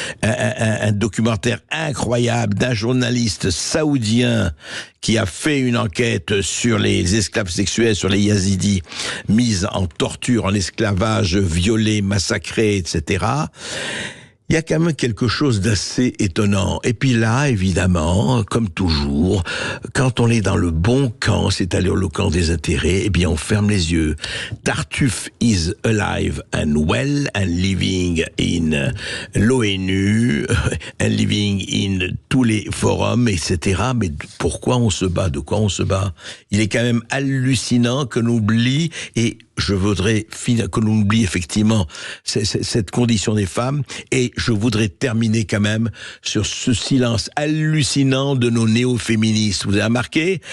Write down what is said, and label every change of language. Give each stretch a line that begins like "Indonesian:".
French: un documentaire incroyable d'un journaliste saoudien qui a fait une enquête sur les esclaves sexuels, sur les Yazidis, mis en torture, en esclavage, violés, massacrés, etc. Il y a quand même quelque chose d'assez étonnant. Et puis là, évidemment, comme toujours, quand on est dans le bon camp, c'est-à-dire le camp des intérêts, eh bien on ferme les yeux.
English: Tartuffe is alive and well and living in l'ONU, and living in
French: tous les forums,
English: etc.
French: Mais pourquoi on se bat? De quoi on se bat? Il est quand même hallucinant que l'on oublie, et je voudrais que l'on oublie effectivement cette condition des femmes, et je voudrais terminer quand même sur ce silence hallucinant de nos néo-féministes. Vous avez remarqué?